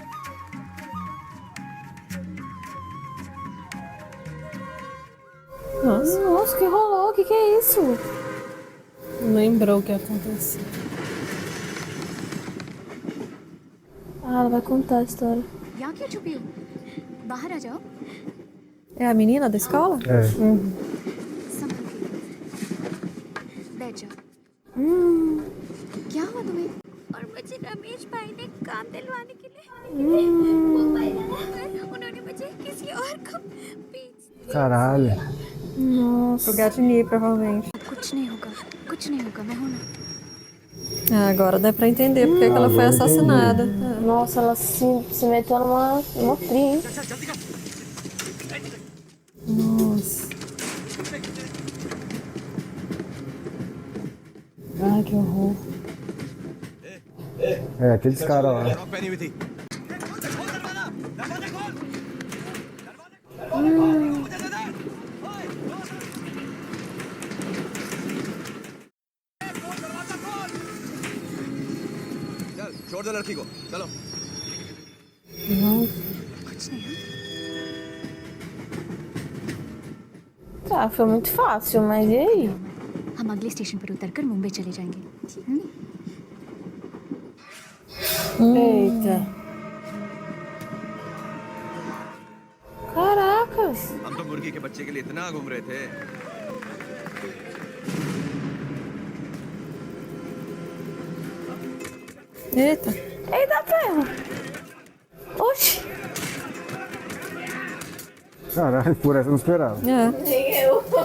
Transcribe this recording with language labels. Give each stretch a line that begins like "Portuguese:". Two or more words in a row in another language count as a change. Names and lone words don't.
Portuguese: Nossa, que rolou? O que é isso? Não lembrou o que aconteceu. Ah, ela vai contar a história.
Hindi: यहाँ क्यों छुपी हो बाहर आ जाओ
Portuguese: É a menina da escola? É.
Hindi: संभल के बैठ जाओ क्या हुआ तुम्हें और मुझे रमेश भाई ने काम दिलवाने के लिए उन्होंने मुझे किसी और को बेच
Portuguese: Caralho. Nossa. Pro Gatini, provavelmente.
Hindi: कुछ नहीं होगा मैं हूं ना
Portuguese: Ah, agora dá pra entender porque que ela foi assassinada. Nossa, ela se meteu numa fria, hein? Nossa. Ah, que horror. É, aqueles caras lá.
Hindi: छोड़ दो लड़की को चलो कुछ नहीं है
Portuguese: Tá, foi muito fácil, mas e aí?
Hindi: हम अगले स्टेशन पर उतरकर मुंबई चले जाएंगे
Portuguese: Eita. Caracas!
Hindi: हम तो मुर्गी के बच्चे के लिए इतना घूम रहे थे
Portuguese: Eita. Eita, ferro! Oxi! Caralho, por essa eu não esperava. É. Nem eu.